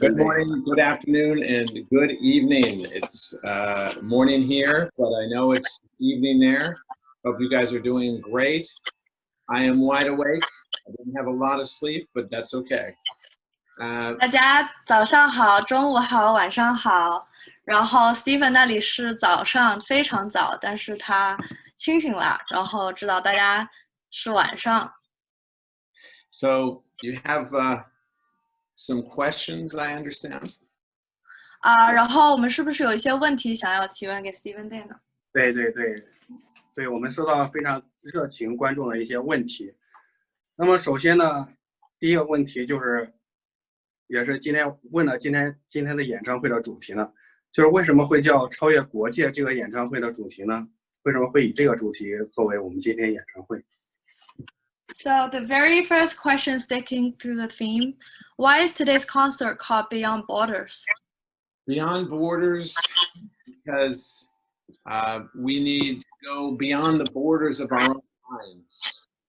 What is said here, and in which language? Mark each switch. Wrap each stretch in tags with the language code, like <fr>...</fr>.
<en>Good morning, good afternoon, and good evening. It's morning here, but I know it's evening there. Hope you guys are doing great. I am wide awake. I didn't have a lot of sleep, but that's okay.</en> <zh>大家早上好，中午好，晚上好。然后 Stephen 那里是早上，非常早，但是他清醒了，然后知道大家是晚上。</zh> <en>So you have some questions, I understand.</en> <zh>然后我们是不是有一些问题想要提问给 Stephen Day 呢？对，我们收到非常热情观众的一些问题。那么首先呢，第一个问题就是，也是今天问了今天的演唱会的主题呢，就是为什么会叫超越国界这个演唱会的主题呢？为什么会以这个主题作为我们今天演唱会？</zh> <en>So the very first question sticking to the theme, why is today's concert called Beyond Borders? Beyond borders, because we need to go beyond the borders of our own minds.</en>